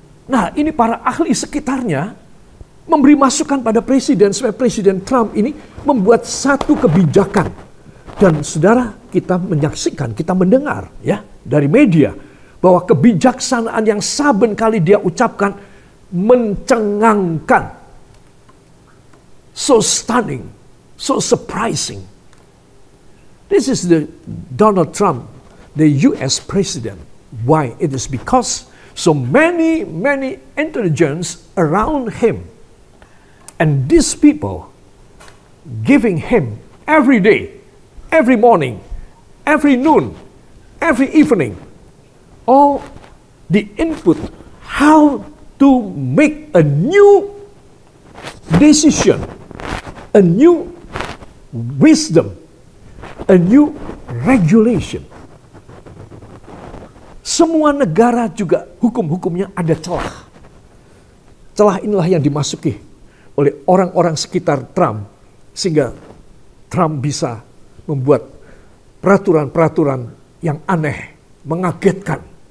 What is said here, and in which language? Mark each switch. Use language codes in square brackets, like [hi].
[id] Nah, ini para ahli sekitarnya memberi masukan pada presiden supaya Presiden Trump ini membuat satu kebijakan. Dan saudara, kita menyaksikan, kita mendengar ya dari media bahwa kebijaksanaan yang saben kali dia ucapkan mencengangkan. [en] So stunning, so surprising. This is the Donald Trump, the US president. Why? It is because so many intelligence around him. And these people giving him every day, every morning, every noon, every evening, all the input how to make a new decision, a new wisdom, a new regulation. [id] Semua negara juga hukum-hukumnya ada celah. Celah inilah yang dimasuki oleh orang-orang sekitar Trump sehingga Trump bisa membuat peraturan-peraturan yang aneh, mengagetkan.